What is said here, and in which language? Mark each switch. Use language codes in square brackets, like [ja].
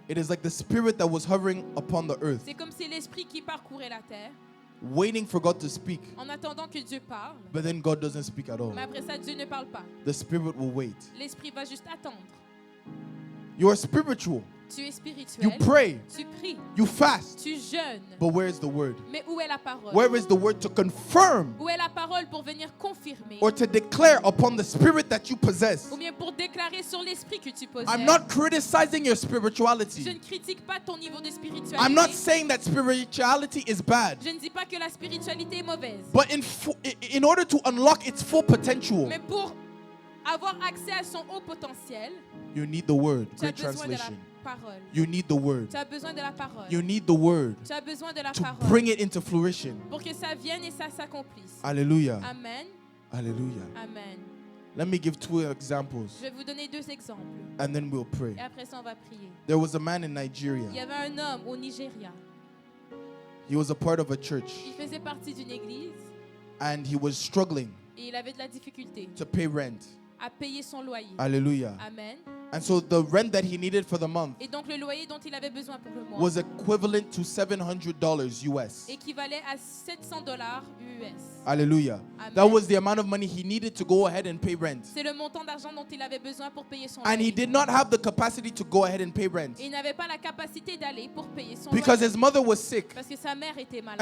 [en] It is like the spirit that was hovering upon the earth, [fr] C'est comme si l'esprit qui parcourait la terre [en] waiting for God to speak, [fr] en attendant que Dieu parle, [en] but then God doesn't speak at all. [fr] mais après ça, Dieu ne parle pas. [en] The spirit will wait. [fr] L'esprit va juste attendre. [en] You are spiritual. [fr] Tu es [en] You [fr] spirituel, [en] pray. [fr] tu pries, [en] You fast. [fr] tu jeûnes. [en] But where is the word? [fr] Mais où est la parole? [en] Where is the word to confirm [fr] Où est la parole pour venir confirmer [en] or to declare upon the spirit that you possess? [fr] ou bien pour déclarer sur l'esprit que tu possèdes? [en] I'm not criticizing your [fr] Je [en] spirituality. [fr] ne critique pas ton niveau de spiritualité. [en] I'm not saying that spirituality is bad. [fr] Je ne dis pas que la spiritualité est mauvaise. [en] But in order to unlock its full potential, [fr] Mais pour avoir accès à son haut potentiel, [en] you need the word. [fr] tu as [en] Great [fr] besoin de la [en] translation. [fr] parole. [en] You need the word. [fr] Tu as besoin de la parole. [en] You need the word [fr] Tu as besoin de la [en] to [fr] parole [en] bring it into fruition. [fr] pour que ça vienne et ça s'accomplisse. Hallelujah. Amen. Hallelujah. Amen. [en] Let me give two examples [fr] Je vais vous donner 2 exemples [en] and then we'll pray. [fr] et après ça on va prier. [en] There was a man in [fr] Il y [en] Nigeria. [fr] avait un homme au Nigeria. [en] He was a part of a church [fr] Il faisait partie d'une église [en] and he was struggling [fr] et il avait de la difficulté [en] to pay rent. [fr] à payer son loyer. Hallelujah. Amen. [en] And so the rent that he needed for the month [fr] Et donc le loyer dont il avait besoin pour le mois [en] was equivalent to $700 US. [fr] équivalait à $700 US. Hallelujah. Amen. [en] That was the amount of money he needed to go ahead and pay rent. [fr] C'est le montant d'argent dont il avait besoin pour payer son [en] And he did not have the capacity to go ahead and pay rent [fr] Et il n'avait pas la capacité d'aller pour payer son [en] because [fr] loyer [en] his mother was sick. [fr] parce que sa mère était malade.